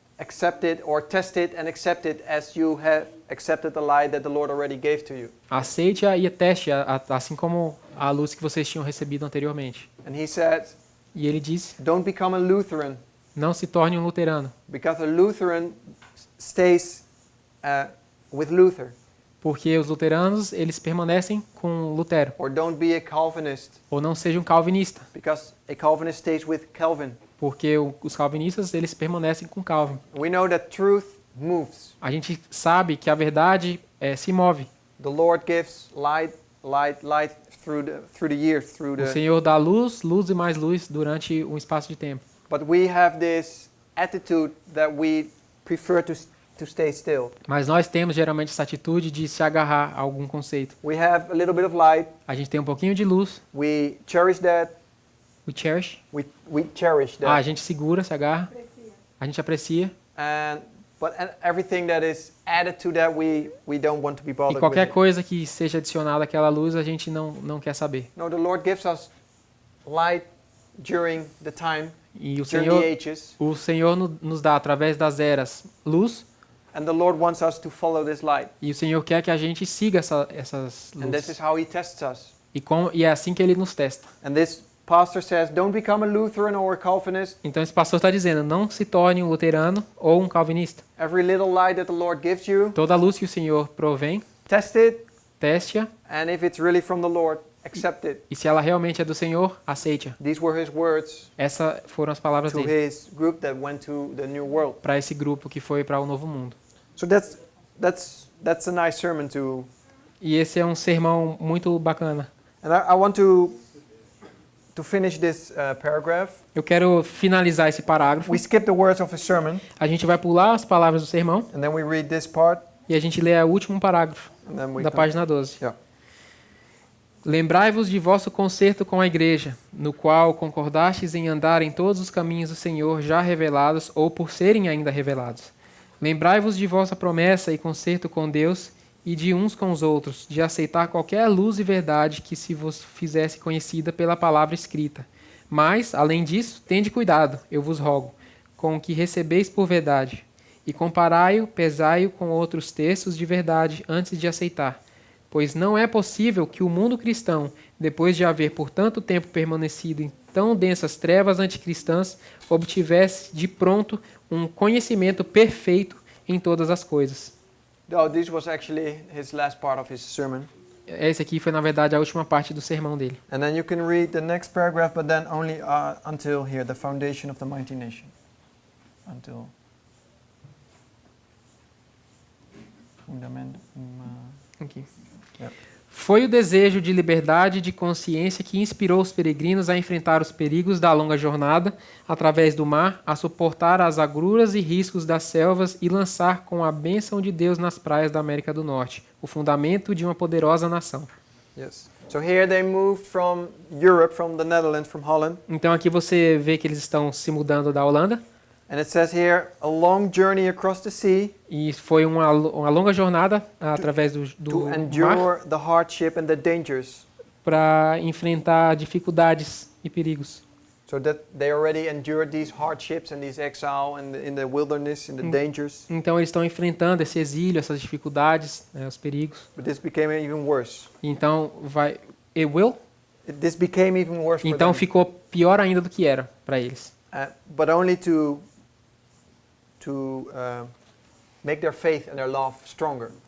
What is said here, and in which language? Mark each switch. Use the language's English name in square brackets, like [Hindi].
[English] accept it or test it and accept it as you have accepted the light that the Lord already gave to you. [Portuguese] aceite-a e teste-a, assim como a luz que vocês tinham recebido anteriormente. [English] And he said, [Portuguese] E ele disse, [English] don't become a Lutheran, [Portuguese] não se torne um luterano, [English] because a Lutheran stays with Luther. [Portuguese] porque os luteranos eles permanecem com Lutero, [English] Or don't be a Calvinist, [Portuguese] ou não seja um calvinista, [English] because a Calvinist stays with Calvin. [Portuguese] porque os calvinistas eles permanecem com Calvin. [English] We know that truth moves. [Portuguese] A gente sabe que a verdade se move. [English] The Lord gives light through the years, [Portuguese] O Senhor dá luz, luz e mais luz durante um espaço de tempo. [English] But we have this attitude that we prefer to stay still. [Portuguese] Mas nós temos geralmente essa atitude de se agarrar a algum conceito. [English] We have a little bit of light. [Portuguese] A gente tem um pouquinho de luz, [English] We cherish that. we cherish. We cherish that. [Portuguese] A gente segura, se agarra, a gente aprecia. [English] But everything that is added to that, we don't want to be [Portuguese] E [English] bothered [Portuguese] qualquer [English] with it. [Portuguese] coisa que seja adicionada àquela luz, a gente não quer saber. [English] No, the Lord gives us light during the time, [Portuguese] E o [English] during [Portuguese] Senhor, [English] the ages, [Portuguese] nos dá, através das eras, luz. [English] and the Lord wants us to follow this light. [Portuguese] E o Senhor quer que a gente siga essas [English] And this is how He tests us. [Portuguese] E é assim que Ele nos testa. [English] And this pastor says, don't become a Lutheran or a Calvinist. [Portuguese] Então esse pastor está dizendo, não se torne um luterano ou um calvinista. [English] Every little light that the Lord gives you, [Portuguese] Toda a luz que o Senhor provém, [English] test it, [Portuguese] teste-a. [English] and if it's really from the Lord, accept it. [Portuguese] E se ela realmente é do Senhor, aceite-a. [English] These were His words [Portuguese] Essas foram as palavras [English] to [Portuguese] dele [English] His group that went to the New World. [Portuguese] para esse grupo que foi para o Novo Mundo. [English] So that's a nice sermon to. [Portuguese] E esse é um sermão muito bacana. [English] And I want to finish this paragraph. [Portuguese] Eu quero finalizar esse parágrafo. [English] We skip the words of his sermon, [Portuguese] A gente vai pular as palavras do sermão [English] and then we read this part, [Portuguese] e a gente lê o último parágrafo [English] and then we [Portuguese] da [English] come- [Portuguese] página 12. [English] Yeah. [Portuguese] Lembrai-vos de vosso concerto com a igreja, no qual concordastes em andar em todos os caminhos do Senhor já revelados ou por serem ainda revelados. Lembrai-vos de vossa promessa e concerto com Deus e de uns com os outros, de aceitar qualquer luz e verdade que se vos fizesse conhecida pela palavra escrita. Mas, além disso, tende cuidado, eu vos rogo, com o que recebeis por verdade, e comparai-o, pesai-o com outros textos de verdade antes de aceitar. Pois não é possível que o mundo cristão, depois de haver por tanto tempo permanecido em tão densas trevas anticristãs, obtivesse de pronto um conhecimento perfeito em todas as coisas. [English] Oh, this was actually his last part of his sermon. [Portuguese] Essa aqui foi, na verdade, a última parte do sermão dele. [English] And then you can read the next paragraph, but then only until here, the foundation of the mighty nation. Until fundament. [Portuguese] Aqui. [English] Yep. [Portuguese] Foi o desejo de liberdade e de consciência que inspirou os peregrinos a enfrentar os perigos da longa jornada através do mar, a suportar as agruras e riscos das selvas e lançar com a bênção de Deus nas praias da América do Norte, o fundamento de uma poderosa nação. [English] Yes. So here they moved from Europe, from the Netherlands, from Holland. [Portuguese] Então aqui você vê que eles estão se mudando da Holanda. [English] And it says here, a long journey across the sea [Portuguese] E foi uma longa jornada através do [English] to [Portuguese] mar [English] endure the hardship and the dangers. [Portuguese] para enfrentar dificuldades e perigos. [English] So that they already endured these hardships and this exile in the wilderness, in the dangers. [Portuguese] Então eles estão enfrentando esse exílio, essas dificuldades, os perigos. [English] But this became even worse. [Portuguese] Então [English] This became even worse for [Portuguese] Então [English] them. [Portuguese] ficou pior ainda do que era para eles. [English] But only to make their faith and their love stronger.